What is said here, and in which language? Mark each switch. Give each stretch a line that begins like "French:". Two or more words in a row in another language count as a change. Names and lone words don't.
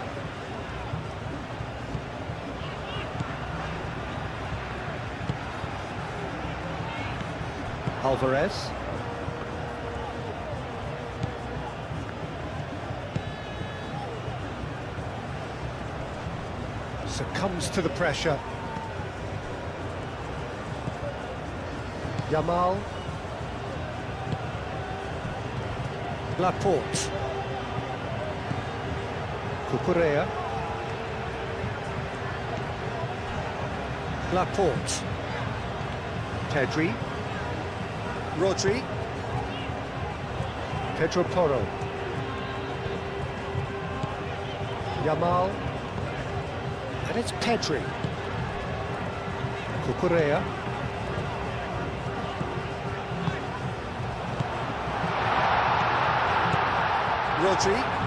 English: Alvarez. Succumbs to the pressure. Yamal. Laporte. Cucurella. Laporte. Pedri. Rodri. Pedro Porro. Yamal. And it's Pedri. Cucurella. Rodri.